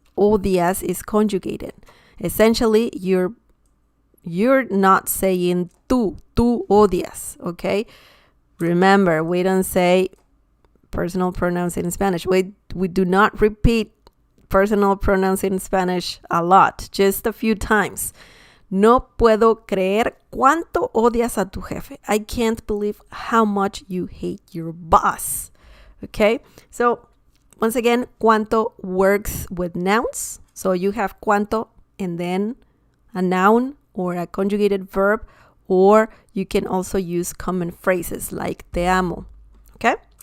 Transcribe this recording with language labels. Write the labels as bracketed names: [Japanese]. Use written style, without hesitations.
[English] Odias is conjugated. Essentially, you're not saying [Spanish] tú odias, [English] okay? Remember, we don't say personal pronouns in Spanish. We do not repeat personal pronouns in Spanish a lot, just a few times. [Spanish] No puedo creer cuánto odias a tu jefe. [English] I can't believe how much you hate your boss. Okay? So, once again, cuánto works with nouns. So you have cuánto and then a noun or a conjugated verb, or you can also use common phrases like [Spanish] te amo. [English] Okay?